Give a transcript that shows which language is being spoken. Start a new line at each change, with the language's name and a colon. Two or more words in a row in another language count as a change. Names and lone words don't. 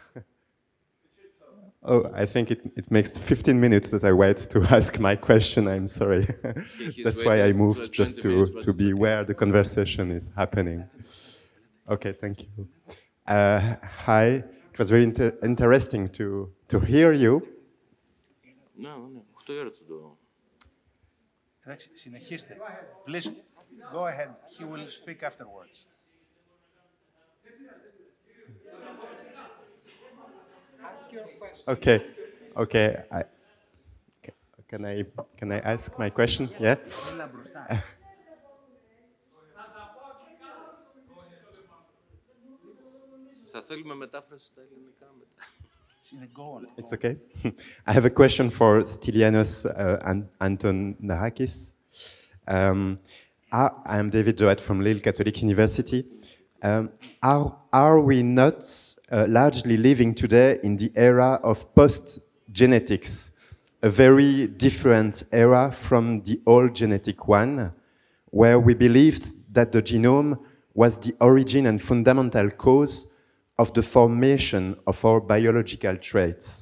English: Oh, I think it makes 15 minutes that I wait to ask my question. I'm sorry. That's why I moved, just to be where the conversation is happening. Okay, thank you. Hi, it was very interesting to hear you.
Greek: No, 8 ώρα θα το... Εντάξει, συνεχίστε.
English: Please, go ahead. He will speak afterwards. Okay, okay. Can I ask my question? Yeah.
Greek: Θα θέλουμε μετάφραση στα ελληνικά μετά.
English: It's okay. I have a question for Stylianos and Antonarakis. I am David Joad from Lille Catholic University. Are we not largely living today in the era of post-genetics, a very different era from the old genetic one, where we believed that the genome was the origin and fundamental cause of the formation of our biological traits?